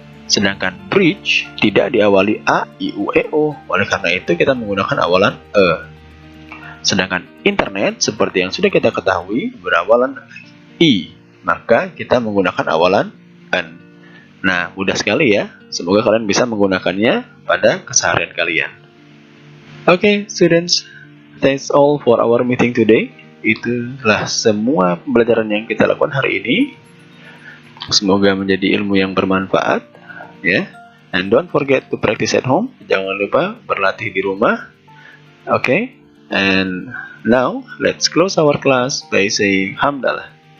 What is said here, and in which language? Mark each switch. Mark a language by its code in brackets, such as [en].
[id] Sedangkan bridge tidak diawali A, I, U, E, O, oleh karena itu kita menggunakan awalan E. Sedangkan internet, seperti yang sudah kita ketahui, berawalan I, maka kita menggunakan awalan N. Nah, mudah sekali ya. Semoga kalian bisa menggunakannya pada keseharian kalian. [en] Oke, students, that's all for our meeting today. [id] Itulah semua pembelajaran yang kita lakukan hari ini. Semoga menjadi ilmu yang bermanfaat, ya. [en] And don't forget to practice at home. [id] Jangan lupa berlatih di rumah. [en] Oke. And now, let's close our class by saying Hamdalah.